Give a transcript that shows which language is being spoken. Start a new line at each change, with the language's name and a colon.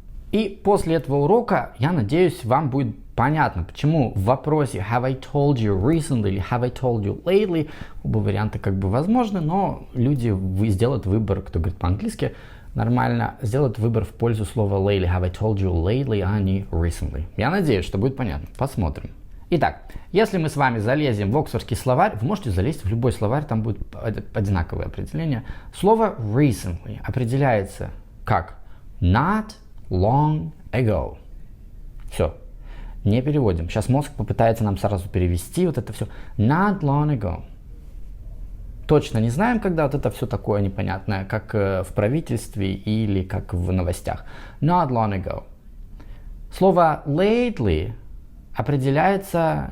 Russian: И после этого урока, я надеюсь, вам будет понятно, почему в вопросе have I told you recently или have I told you lately оба варианта как бы возможны, но люди сделают выбор, кто говорит по-английски, нормально, сделают выбор в пользу слова lately.
English: Have I told you lately, а не recently.
Russian: Я надеюсь, что будет понятно. Посмотрим. Итак, если мы с вами залезем в Оксфордский словарь, вы можете залезть в любой словарь, там будет одинаковое определение. Слово recently определяется как not long ago. Все. Не переводим. Сейчас мозг попытается нам сразу перевести вот это все.
English: Not long ago.
Russian: Точно не знаем, когда вот это все такое непонятное, как в правительстве или как в новостях.
English: Not long ago.
Russian: Слово lately определяется...